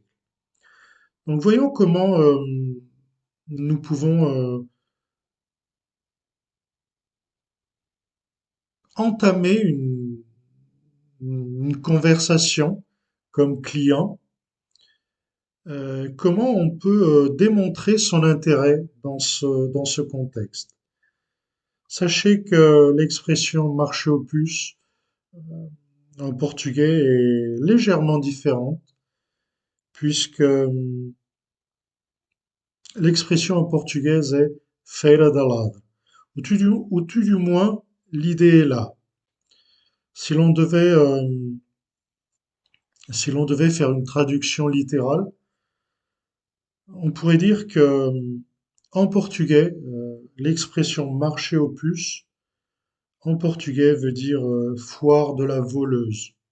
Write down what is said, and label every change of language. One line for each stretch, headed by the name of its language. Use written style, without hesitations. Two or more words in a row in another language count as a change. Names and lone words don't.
French: Donc voyons comment nous pouvons entamer une conversation comme client, comment on peut démontrer son intérêt dans ce contexte. Sachez que l'expression marché aux puces en portugais est légèrement différente, puisque l'expression en portugaise est
Portuguese: feira da ladra,
French: ou tout du moins l'idée est là. Si l'on devait, si l'on devait faire une traduction littérale, on pourrait dire que en portugais, l'expression marché aux puces en portugais veut dire foire de la voleuse.